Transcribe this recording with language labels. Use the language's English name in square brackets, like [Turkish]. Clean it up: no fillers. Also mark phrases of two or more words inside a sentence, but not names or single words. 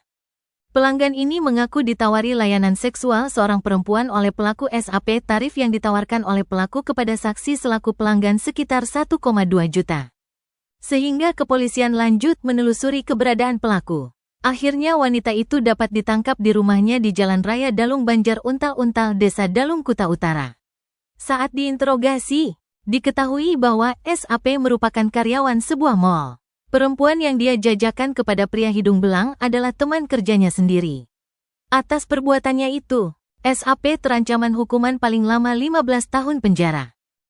[Indonesian] Pelanggan ini mengaku ditawari layanan seksual seorang perempuan oleh pelaku SAP. Tarif yang ditawarkan oleh pelaku kepada saksi selaku pelanggan sekitar 1,2 juta. Sehingga kepolisian lanjut menelusuri keberadaan pelaku. Akhirnya wanita itu dapat ditangkap di rumahnya di Jalan Raya Dalung Banjar Untal-Untal, Desa Dalung, Kuta Utara. Saat diinterogasi, diketahui bahwa SAP merupakan karyawan sebuah mal. Perempuan yang dia jajakan kepada pria hidung belang adalah teman kerjanya sendiri. Atas perbuatannya itu, SAP terancaman hukuman paling lama 15 tahun penjara.